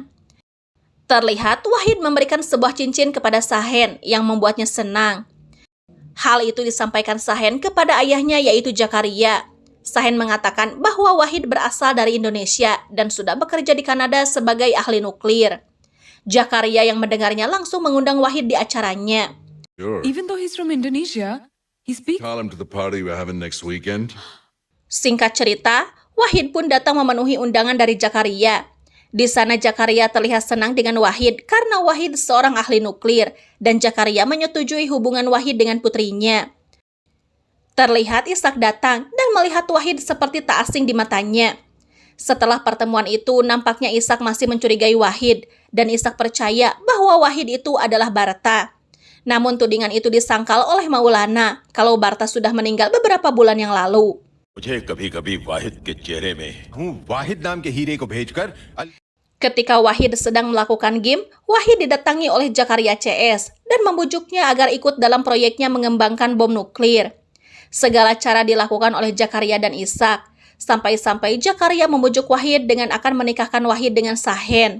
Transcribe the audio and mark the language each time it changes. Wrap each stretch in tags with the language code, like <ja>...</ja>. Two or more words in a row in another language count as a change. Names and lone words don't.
<id>Terlihat Wahid memberikan sebuah cincin kepada Sahen yang membuatnya senang. Hal itu disampaikan Sahen kepada ayahnya yaitu Jakaria. Sahen mengatakan bahwa Wahid berasal dari Indonesia dan sudah bekerja di Kanada sebagai ahli nuklir. Jakaria yang mendengarnya langsung mengundang Wahid di acaranya.</id> <en>Sure. Even though he's from Indonesia, he speaks. Call him to the party we're having next weekend.</en> <id>Singkat cerita, Wahid pun datang memenuhi undangan dari Jakaria. Di sana Jakaria terlihat senang dengan Wahid karena Wahid seorang ahli nuklir dan Jakaria menyetujui hubungan Wahid dengan putrinya. Terlihat Ishak datang dan melihat Wahid seperti tak asing di matanya. Setelah pertemuan itu, nampaknya Ishak masih mencurigai Wahid dan Ishak percaya bahwa Wahid itu adalah Barta. Namun tudingan itu disangkal oleh Maulana kalau Barta sudah meninggal beberapa bulan yang lalu.</id> <hi>मुझे कभी-कभी वाहिद के चेहरे में वाहिद नाम के हीरे को भेजकर</hi> <id>Ketika Wahid sedang melakukan game, Wahid didatangi oleh Jakaria CS dan membujuknya agar ikut dalam proyeknya mengembangkan bom nuklir. Segala cara dilakukan oleh Jakaria dan Ishak, sampai-sampai Jakaria membujuk Wahid dengan akan menikahkan Wahid dengan Sahen.</id>